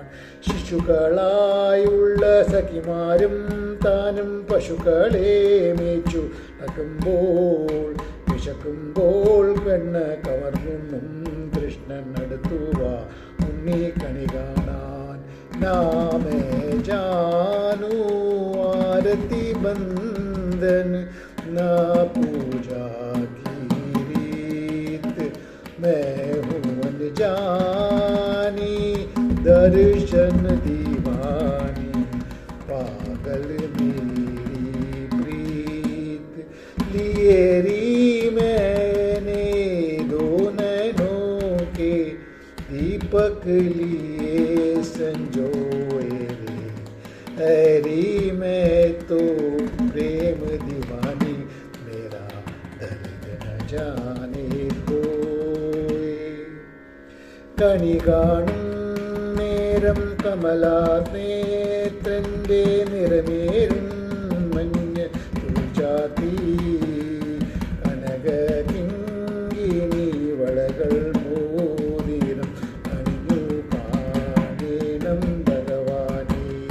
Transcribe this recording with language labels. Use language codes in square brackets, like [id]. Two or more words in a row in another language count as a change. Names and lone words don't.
[ml] ശിശുക്കളായുള്ള സഖിമാരും താനും പശുക്കളെ മേച്ചു നടക്കുമ്പോൾ വിശക്കുമ്പോൾ കണ്ണ കവർന്നും കൃഷ്ണൻ അടുത്തുവ ഉണ്ണി കണി കാണാൻ. [hi] ना मैं जानूं आरती वंदन ना पूजा की रीत मैं हूँ अनजानी दर्शन दीवानी पागल मेरी प्रीत लिएरी मैंने दो नैनों के दीपक लिए संजोए रे हरी मैं तो प्रेम दीवानी मेरा दर्द न जाने कोई. [ml] കണി കാണും നേരം കമലാനേത്രന്റെ നിറമേറും മഞ്ഞ ചാത്തി കനക കിങ്കിണി വളകൾ മോതിരം അണിഞ്ഞു കാണേണം ഭഗവാനേ.